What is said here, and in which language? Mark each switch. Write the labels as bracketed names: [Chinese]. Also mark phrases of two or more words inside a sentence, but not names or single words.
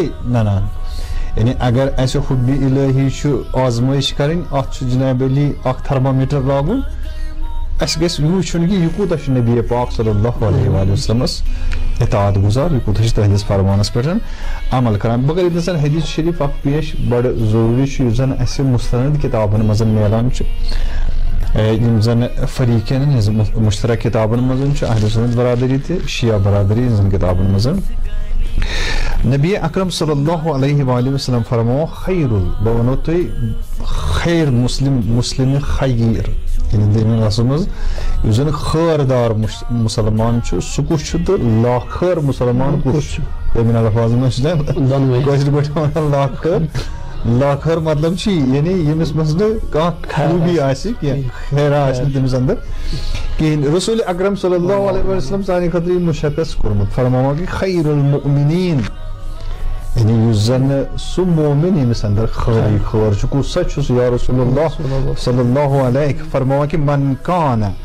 [Kashmiri] ننان یعنی اگر اسہِ حُبہِ الہی چھُ آزمٲیش کرٕنۍ اتھ چھُ جناب علی اکھ تھرمامیٖٹر لاگُن اسہِ گژھِ یہِ وٕچھُن کہِ یہِ کوٗتاہ چھُ نبی پاک [Arabic] صلی اللہ علیہ وآلہ وسلمس [Kashmiri] اطاعت گُزار یہِ کوٗتاہ چھُ تٕہنٛدِس فرمانس پٮ۪ٹھ عمل کران بہٕ کرٕ ییٚتنس حدیٖث شریٖف اکھ پیش بڑٕ ضروٗری چھُ یُس زن اسہِ مُستند کِتابن منٛز میلان چھُ یِم زن فریٖقین ہٕنٛز مُشترک کِتابن منٛز چھُ اہلِ سُنت برادری تہِ شِیا برادری ہٕنٛزن کِتابن منٛز نبی اکرم [Arabic] صلی اللہ علیہ وآلہ وسلم [Kashmiri] فرموو بہٕ ونو تۄہہِ [Arabic] خیر مسلم خیر [Kashmiri] یعنی دوٚیمہِ لفظہٕ منٛز یُس زن خٲردار مُسلمان چھُ سُہ کُس چھُ تہٕ لاخٲر مُسلمان کُس چھُ دوٚیمہِ الفاظن منٛز چھِ کٲشِر پٲٹھۍ ونان لاخٲر مطلب چھُ یعنی ییٚمِس منٛز نہٕ کانٛہہ خوٗبی آسہِ کینٛہہ خیرا آسہِ نہٕ تٔمِس انٛدر کِہینۍ رسوٗلِ اکرم [Arabic] صلی اللہ علیہ وسلم [Kashmiri] سانہِ خٲطرٕ یہِ مُشخص کوٚرمُت فرماوان کہِ [Arabic] خیر المؤمنیٖن [Kashmiri] یعنی یُس زن سُہ مومِن ییٚمِس انٛدر خٲرٕے خٲر چھُ کُس سا چھُ سُہ [Arabic] یا رسول اللہ صلی اللہ علیہ [Kashmiri] فرماوان کہِ [Arabic] من کان